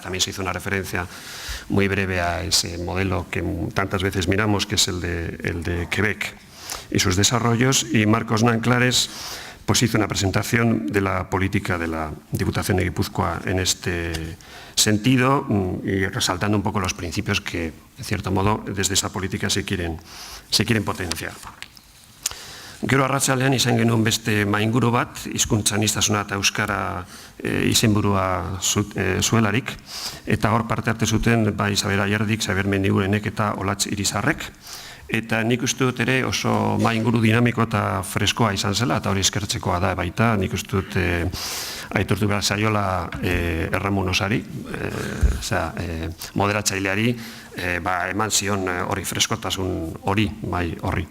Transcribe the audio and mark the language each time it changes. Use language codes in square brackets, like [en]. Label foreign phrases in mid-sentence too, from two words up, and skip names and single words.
[es] También se hizo una referencia muy breve a ese modelo que tantas veces miramos, que es el de Quebec y sus desarrollos. Y Marcos Nanclares pues hizo una presentación de la política de la Diputación de Guipúzcoa en este sentido, y resaltando un poco los principios que, en cierto modo, desde esa política se quieren potenciar. [eu] Gero arratsaldean izan genuen beste mainguru bat, hizkuntza aniztasuna eta euskara izenburua zuelarik, eta hor parte hartu zuten bai Isabel Ayerdik, Xabier Mendigurenek eta Olatz Irizarrek. Eta nik uste dut ere oso mainguru dinamiko eta freskoa izan zela, eta hori eskertzekoa da baita, nik uste dut aitortu behar zaiola Erramun Osari, moderatzaileari, eman zion hori freskotasun hori, bai horri.